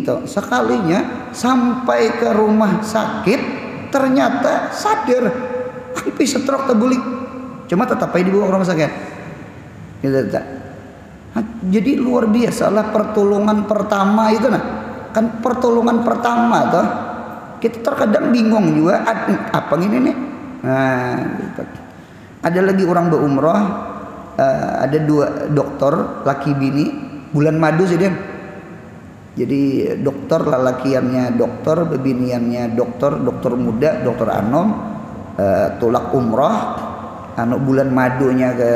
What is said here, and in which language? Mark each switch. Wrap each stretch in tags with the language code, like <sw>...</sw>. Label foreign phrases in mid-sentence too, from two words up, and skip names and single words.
<id>itu sekalinya sampai ke rumah sakit ternyata sadar habis stroke terbulik cuma tetap aja dibawa ke rumah sakit gitu jadi luar biasa lah pertolongan pertama itu kan pertolongan pertama tuh kita terkadang bingung juga apa ini nih gitu.</id> <bjn>Ada lagi orang berumrah ada dua dokter laki bini bulan madu sih dia jadi dokter lalakiannya dokter bebiniannya dokter muda dokter anom tulak umrah bulan madunya</bjn>